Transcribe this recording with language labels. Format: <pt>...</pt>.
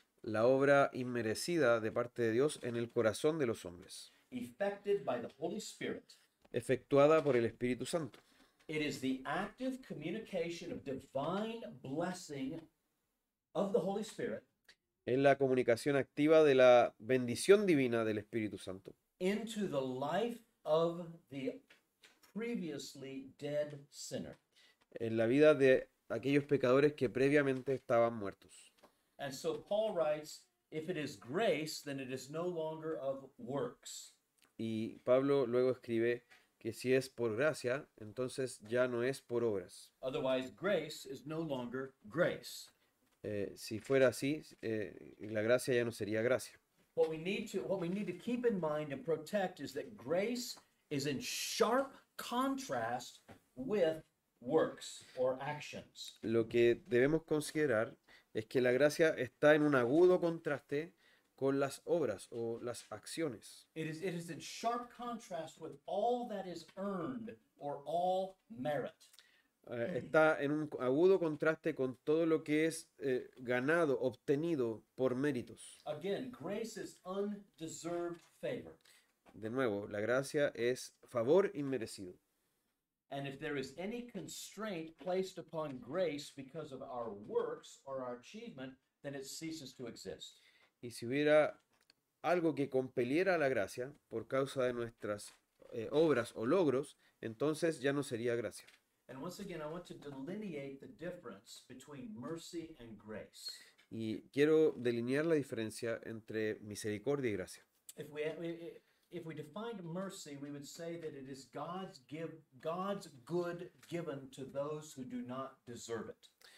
<es>la obra inmerecida de parte de Dios en el corazón de los hombres,</es> <en>effected by the Holy Spirit,</en> <es>efectuada por el Espíritu Santo,</es> <en>It is the active communication of divine blessing of the Holy Spirit</en> <es>Es la comunicación activa de la bendición divina del Espíritu Santo</es> <en>into the life of the previously dead sinner.</en> <es>en la vida de aquellos pecadores que previamente estaban muertos.</es> <en>And so Paul writes, if it is grace, then it is no longer of works.</en> <es>Y Pablo luego escribe que si es por gracia, entonces ya no es por obras.</es> <en>Otherwise, grace is no longer grace.</en> <es>Si fuera así, la gracia ya no sería gracia.</es> <en>What we need to keep in mind and protect is that grace is in sharp contrast with works or actions.</en> <es>Lo que debemos considerar es que la gracia está en un agudo contraste con las obras o las acciones.</es> <en>It is in sharp contrast with all that is earned or all merit.</en> <es>Está en un agudo contraste con todo lo que es ganado, obtenido por méritos.</es> <en>Again, grace is undeserved favor.</en> <es>De nuevo, la gracia es favor inmerecido.</es> <en>And if there is any constraint placed upon grace because of our works or our achievement, then it ceases to exist.</en> <es>Y si hubiera algo que compeliera a la gracia por causa de nuestras obras o logros, entonces ya no sería gracia.</es> <en>And once again, I want to delineate the difference between mercy and grace.</en> <es>Y quiero delinear la diferencia entre misericordia y gracia.</es> <en>If we defined mercy, we would say that it is God's good given to those who do not deserve it.</en>